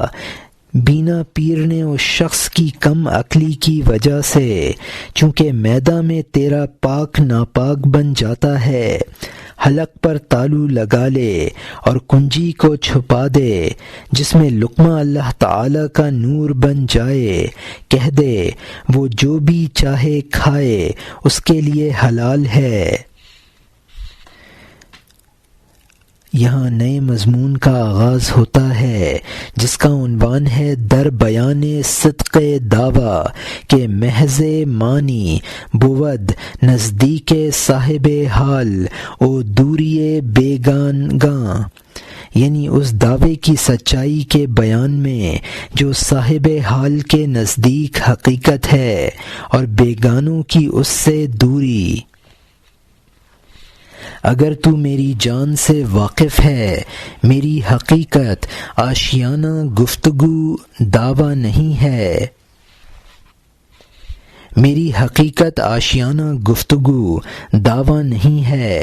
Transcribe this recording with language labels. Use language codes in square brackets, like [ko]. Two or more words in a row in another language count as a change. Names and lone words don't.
[ur] بینا پیر نے اس شخص کی کم عقلی کی وجہ سے، چونکہ میدہ میں تیرا پاک ناپاک بن جاتا ہے، حلق پر تالو لگا لے اور کنجی کو چھپا دے جس میں لقمہ اللہ تعالی کا نور بن جائے، کہہ دے وہ جو بھی چاہے کھائے اس کے لیے حلال ہے۔ یہاں نئے مضمون کا آغاز ہوتا ہے جس کا عنوان ہے [fa] در بیان صدق دعویٰ کہ محض معنی بود نزدیک صاحب حال او دوری بیگانگاں، [ur] یعنی اس دعوے کی سچائی کے بیان میں جو صاحب حال کے نزدیک حقیقت ہے اور بیگانوں کی اس سے دوری۔ اگر تو میری جان سے واقف ہے، میری حقیقت آشیانہ گفتگو دعویٰ نہیں ہے، میری حقیقت آشیانہ گفتگو دعویٰ نہیں ہے۔